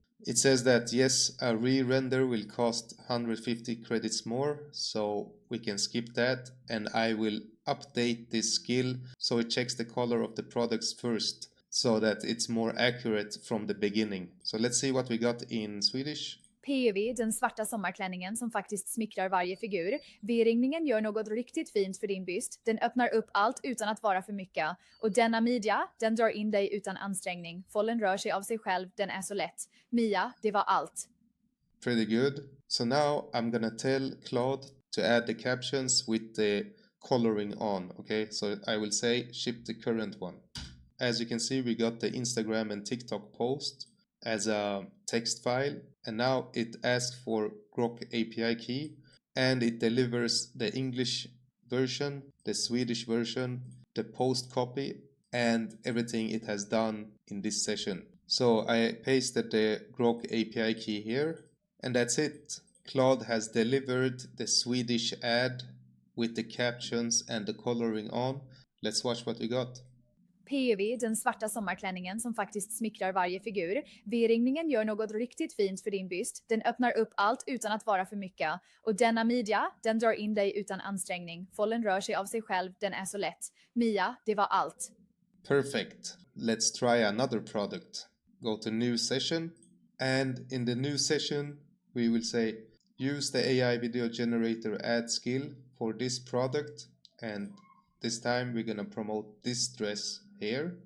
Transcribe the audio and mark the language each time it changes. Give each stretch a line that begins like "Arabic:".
English: It says that yes, a re-render will cost 150 credits more, so we can skip that, and I will update this skill so it checks the color of the products first so that it's more accurate from the beginning. So let's see what we got in Swedish.
Swedish: PV, den svarta sommarklänningen som faktiskt smickrar varje figur. V-ringningen gör något riktigt fint för din byst. Den öppnar upp allt utan att vara för mycket. Och denna midja, den drar in dig utan ansträngning. Follen rör sig av sig själv, den är så lätt. Mia, det var allt.
English: Pretty good. So now I'm gonna tell Claude to add the captions with the coloring on, okay? So I will say ship the current one. As you can see, we got the Instagram and TikTok post as a text file, and now it asks for Groq API key, and it delivers the English version, the Swedish version, the post copy, and everything it has done in this session. So I pasted the Groq API key here, and that's it. Claude has delivered the Swedish ad with the captions and the coloring on. Let's watch what we got.
Swedish: PV, den svarta sommarklänningen som faktiskt smickrar varje figur. V-ringningen gör något riktigt fint för din byst. Den öppnar upp allt utan att vara för mycket. Och denna midja, den drar in dig utan ansträngning. Follen rör sig av sig själv, den är så lätt. Mia, det var allt.
English: Perfect. Let's try another product. Go to new session, and in the new session we will say use the AI video generator ad skill for this product, and this time we're gonna promote this dress here.